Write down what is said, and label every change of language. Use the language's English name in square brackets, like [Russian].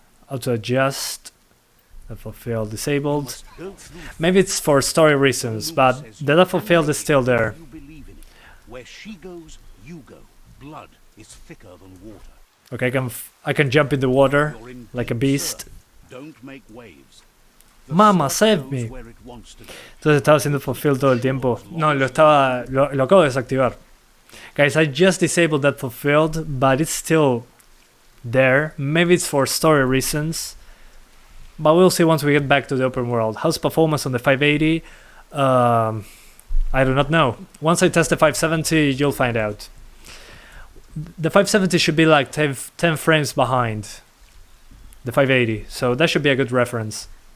[English] Auto adjust. Depth of field disabled. Maybe it's for story reasons, but the depth of field is still there. Where she goes, you go. Blood is thicker than water. Okay, I can jump in the water like a beast. Don't make waves. Mama, save me. [Spanish] Entonces estaba haciendo depth of field todo el tiempo. No, lo acabo de desactivar. [English] Guys, I just disabled depth of field, but it's still there. Maybe it's for story reasons. But we'll see once we get back to the open world. How's performance on the 580? I do not know. Once I test the 570, you'll find out. The 570 should be like 10 frames behind the 580, so that should be a good reference.